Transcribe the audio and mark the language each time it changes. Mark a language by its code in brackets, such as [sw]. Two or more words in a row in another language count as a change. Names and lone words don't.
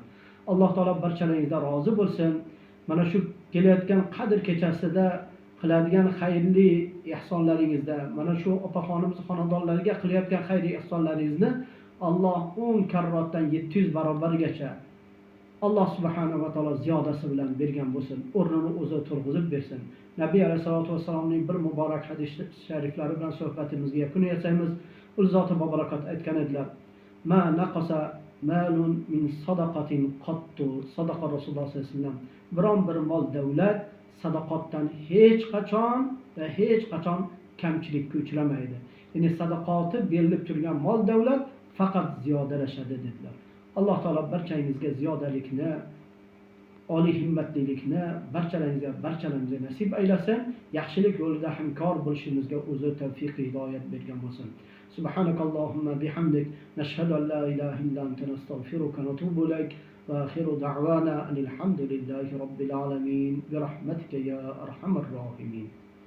[uz] Alloh taolo barchalaringizdan rozi bo'lsin. Mana shu kelayotgan Qadr kechasida qiladigan xayrli ihsonlaringizda, mana shu opaxonimiz xonadonlariga qilayotgan xayri ihsonlaringizni Alloh 10 karratdan 700 barobargacha Alloh [ar] سبحانه وتعالى [uz] ziyodasi bilan bergan bo'lsin. O'rnini o'zi turg'izib bersin. Nabiy alayhisolatu vasallamning bir muborak hadis shariflari bilan suhbatimizga yakun yasaymiz. Ul zoti barakot aytgan edilar: [ar] "ما نقص مال من صدقة قط." صدق رسول الله صلى الله عليه وسلم. [uz] Biron bir mol davlat sadaqatdan hech qachon kamchilikka uchramaydi. Ya'ni sadaqati berilib turgan mol davlat faqat ziyodalashadi dedilar. Alloh taolo barchangizga ziyodalikni oliy himmatlilikni barchalarimizga nasib aylasin. Yaxshilik yo'lida hamkor bo'lishimizga o'zi tavfiq hidoyat bergan bo'lsin. [ar] سبحانك اللهم وبحمدك نشهد أن لا إله إلا أنت نستغفرك ونتوب إليك وآخر دعوانا الحمد لله رب العالمين برحمتك يا أرحم الراحمين.